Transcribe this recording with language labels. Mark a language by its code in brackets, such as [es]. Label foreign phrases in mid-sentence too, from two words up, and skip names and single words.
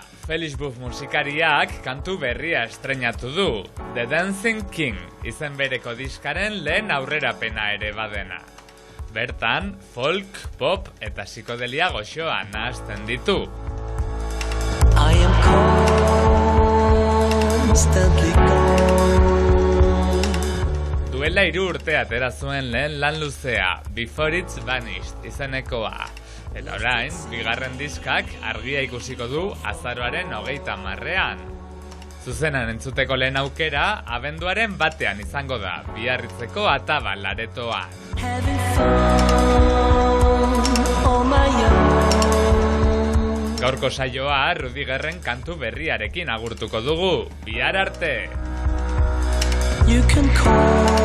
[eu] Felix Buff musikariak kantu berria estreinatu du. The Dancing King izen bereko diskaren lehen aurrerapena ere badena. Bertan, folk, pop eta psikodelia goxoa nahazten ditu. [en] I am constantly gone. [eu] Duela 3 urte atera zuen lehen lan luzea, Before It's Vanished izenekoa. Eta orain, bigarren diskak argia ikusiko du azaroaren 30. Zuzenan entzuteko lehen aukera, abenduaren batean izango da, Biarritzeko Atabal aretoa. Gaurko saioa Rudigerren kantu berriarekin agurtuko dugu. Bihar arte! [en] You can call